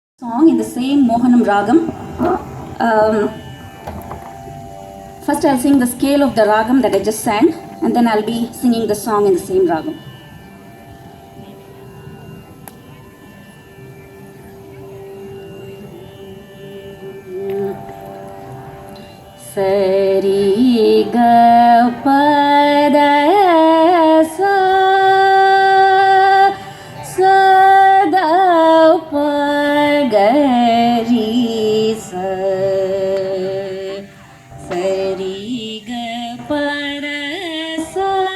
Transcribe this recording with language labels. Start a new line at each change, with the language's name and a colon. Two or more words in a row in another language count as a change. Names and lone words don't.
English: Song in the same Mohanam Ragam. First I'll sing the scale of the Ragam that I just sang, and then I'll be singing the song in the same Ragam. Sari ga pa da sa sa da pa ga ri sa sari ga pa da sa